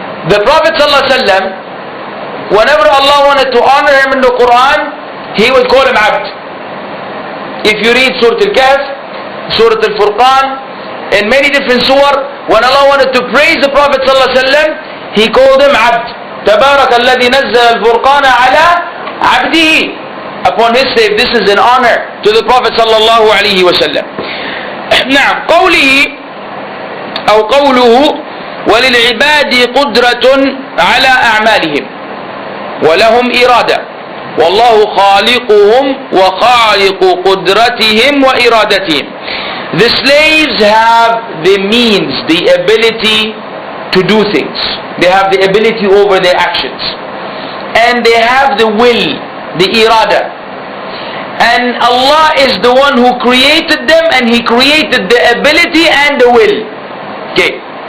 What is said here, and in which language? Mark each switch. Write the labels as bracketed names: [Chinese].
[English] The Prophet ﷺ, whenever Allah wanted to honor him in the Quran, he would call him Abd. If you read Surah Al-Kahf, Surah Al-Furqan, in many different surah, when Allah wanted to praise the Prophet ﷺ, he called him Abd. [Arabic] تبارك الذي نزل الفرقان على عبده. [English] Upon his slave, this is an honor to the Prophet sallallahu alaihi wasallam. [Arabic] نعم. قوله وللعباد قدرة على أعمالهم ولهم إرادة والله خالقهم وخالق قدرتهم وإرادتهم. [English] The slaves have the means, the ability to do things. They have the ability over their actions. And they have the will, the irada. And Allah is the one who created them, and He created the ability and the will. Okay.